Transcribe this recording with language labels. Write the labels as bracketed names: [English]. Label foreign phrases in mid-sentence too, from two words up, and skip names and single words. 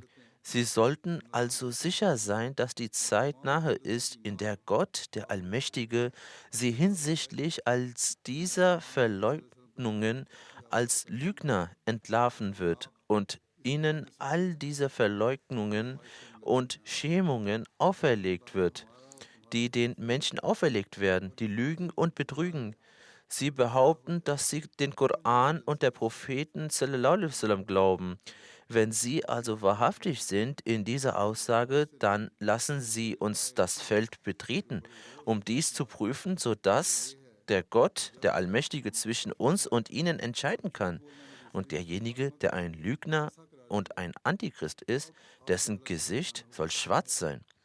[German] Sie sollten also sicher sein, dass die Zeit nahe ist, in der Gott, der Allmächtige, sie hinsichtlich als dieser Verleugnungen als Lügner entlarven wird und ihnen all diese Verleugnungen und Schämungen auferlegt wird, die den Menschen auferlegt werden, die lügen und betrügen. Sie behaupten, dass sie den Koran und der Propheten [Arabic] صلى الله عليه وسلم [German] glauben. Wenn Sie also wahrhaftig sind in dieser Aussage, dann lassen Sie uns das Feld betreten, um dies zu prüfen, sodass der Gott, der Allmächtige, zwischen uns und Ihnen entscheiden kann. Und derjenige, der ein Lügner und ein Antichrist ist, dessen Gesicht soll schwarz sein.